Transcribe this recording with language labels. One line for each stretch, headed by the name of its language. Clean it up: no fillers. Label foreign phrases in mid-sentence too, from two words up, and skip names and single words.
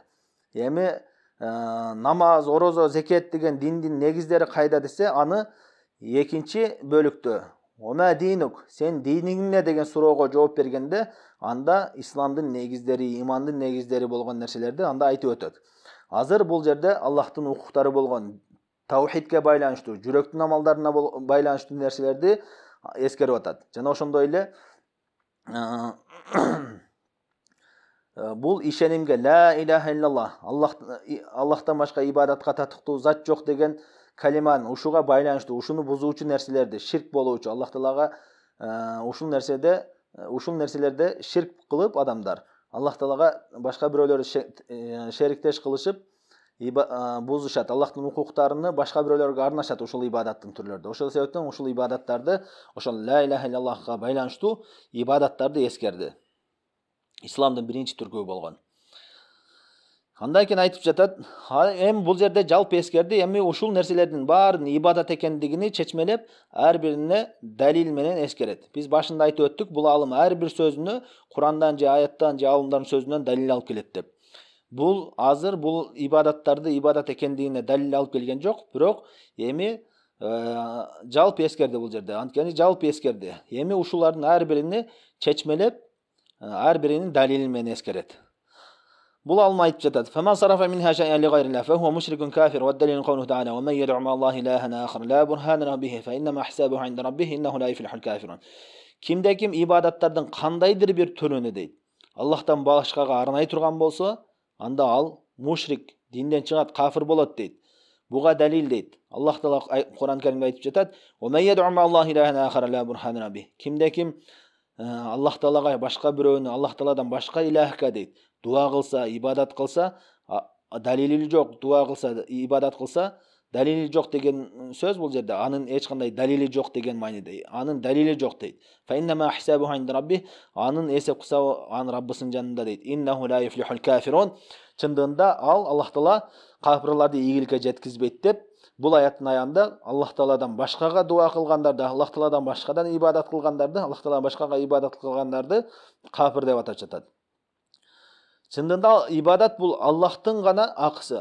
Kyrgyz: Эми намаз, орозо, зекет деген диндин негиздери кайда десе, аны экинчи бөлүктө
Arabic: ما دينك,
Kyrgyz: сен диниң эмне деген суроого жооп бергенде, анда исламдын негиздери, имандын негиздери болгон нерселерди анда айтып өтөт. Азыр бул жерде Аллахтын укуктары болгон таухидке байланыштуу, жүрөктүн амалдарына байланыштуу нерселерди эскерип атат. Жана ошондой эле бул ишенимге
Arabic: لا إله إلا الله,
Kyrgyz: Аллахтан башка ибадатка татыктуу зат жок деген калиман ушуга байланыштуу, ушуну бузуучу нерселерди, ширк болуучу, Аллах Таалага ушул нерселерде ширк кылып адамдар Аллах Таалага башка бирөөлөрдү шериктеш кылышып бузушат, Аллахтын укуктарыны башка бирөөлөргө арнашат ушул ибадаттын түрлөрүндө. Ошол себептен ушул ибадаттарды, ошол
Arabic: لا إله
Kyrgyz: иллаллахка байланыштуу ибадаттарды эскерди. Исламдын биринчи түркүбү болгон. Андан кийин айтып жатат, эми бул жерде жалпы эскерди, эми ушул нерселердин баарын ибадат экендигини чечмелеп, ар бирине далил менен эскерет. Биз башында айтып өттүк, бул алым ар бир сөзүнө Курандан же аяттан же алымдардын сөзүнөн далил алып келет деп. Бул азыр бул ибадаттарды ибадат экендигине далил алып келген жок, бирок эми жалпы эскерди бул жерде. Анткени жалпы эскерди. Эми ушулардын ар бирини чечмелеп, ар биринин далили менен эскерет. Бул алма айтып жатат.
Arabic: فمن صرف منها شيئا لغير الله فهو مشرك كافر والدليل قوله تعالى ومن يدع مع الله إلها آخر لا برهان له به فإنما حسابه عند ربه إنه لا يفلح الكافرون.
Kyrgyz: Кимде ким ибадаттардын кандайдыр бир түрүнү дейт Аллахтан башкага арнай турган болсо, анда ал мушрик, динден чыгат, кафир болот дейт. Буга далил дейт. Аллах Таала Кур'ан Каримде айтып жатат:
Arabic: "ومن يدع مع الله إلها آخر لا برهان له به."
Kyrgyz: Кимде ким Аллах Таалага башка бирөөнү, Аллах Тааладан башка илахка дейт, дуа кылса, ибадат кылса, далили жок, дуа кылса, ибадат кылса, далили жок деген сөз бул жерде. Анын эч кандай далили жок деген мааниде. Анын далили жок дейт.
Arabic: فإنما حسابه عند ربه.
Kyrgyz: Анын эсеп кылсабы анын Раббысынын жанында дейт.
Arabic: إنه لا يفلح الكافرون.
Kyrgyz: Чындыгында ал Аллах Таала кафирларды ийгиликке жеткизбейт деп бул аяттын аягында Аллах Тааладан башкага дуа кылгандарды, Аллах Тааладан башкадан ибадат кылгандарды, Аллах Тааладан башкага ибадат кылгандарды кафир деп атап жатат. Чындыгында ибадат бул Аллахтын гана акысы.